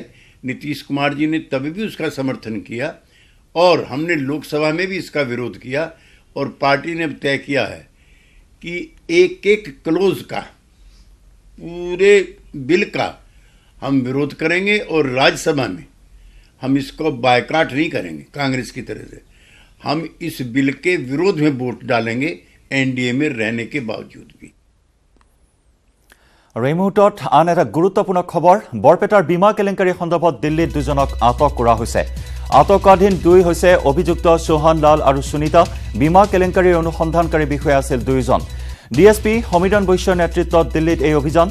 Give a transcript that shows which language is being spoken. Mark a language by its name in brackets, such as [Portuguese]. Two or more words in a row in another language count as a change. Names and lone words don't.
[Hindi] नीतीश कुमार जी ने तभी भी उसका समर्थन किया और हमने लोकसभा में भी इसका विरोध किया और पार्टी ने तय किया है कि एक एक क्लोज का, पूरे बिल का हम विरोध करेंगे और राज्यसभा में हम इसको बायकाट नहीं करेंगे कांग्रेस की तरह से। हम इस बिल के विरोध में वोट डालेंगे एनडीए में रहने के बावजूद भी। [Assamese] আৰু এই মুহূৰ্তত আন এটা গুৰুত্বপূৰ্ণ খবৰ, বৰপেটাৰ বীমা কেলেংকাৰী সন্দৰ্ভত দিল্লীত দুজনক আটক কৰা হৈছে। আটকাধীন দুই হৈছে অভিযুক্ত সোহান লাল আৰু সুনীতা। বীমা কেলেংকাৰীৰ অনুসন্ধানকাৰী বিষয়া আছিল দুয়োজন। ডিএছপি সমীৰণ বৈশ্যৰ নেতৃত্বত দিল্লীত এই অভিযান।